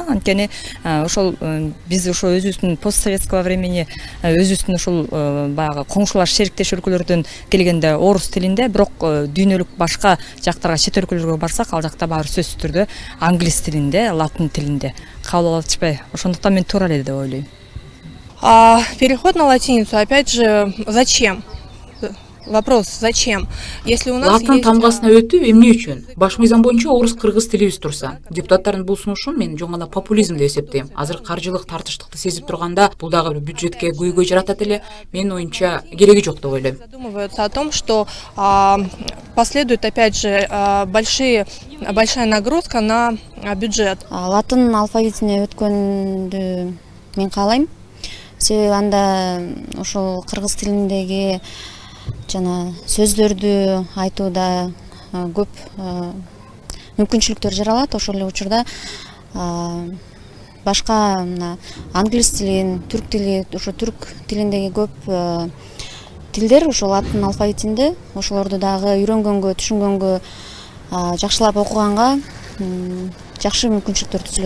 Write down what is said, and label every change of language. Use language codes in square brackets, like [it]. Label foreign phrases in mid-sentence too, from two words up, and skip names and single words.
[ky] Анткени ошол биз ошо өзүбүздүн [ru] постсоветского времени [ky] өзүбүздүн ошол баягы коңшулаш шериктеш өлкөлөрдөн келгенде орус тилинде, бирок дүйнөлүк башка жактарга, чет өлкөлөргө барсак, ал жакта баары сөзсүз түрдө англис тилинде, латын тилинде кабыл алып атышпайбы? Ошондуктан мен туура эле деп ойлойм. [ru] Переход на латиницу, опять же, зачем? Вопрос, зачем? Если у нас [ky] Латын тамгасына өтүү эмне үчүн? Баш мыйзам боюнча орус кыргыз тилибиз турса. Депутаттардын бул сунушун мен жөн гана популизм деп эсептейм. Азыр каржылык тартыштыкты сезип турганда, бул дагы бир бюджетке көйгөй жаратат эле. Менин оюмча кереги жок деп ойлойм. [ru] задумываются о том, что последует, опять же, большая нагрузка на бюджет. [ky] Латын алфавитине өткөндү мен каалайм. Себеби анда ошол кыргыз тилиндеги жана сөздөрдү айтууда көп мүмкүнчүлүктөр жаралат. Ошол эле учурда башка англис тилин, түрк тили, ошо түрк тилиндеги көп тилдер ошол латын алфавитинде, ошолорду дагы үйрөнгөнгө, түшүнгөнгө, жакшылап окуганга жакшы мүмкүнчүлүктөр түзүлөт.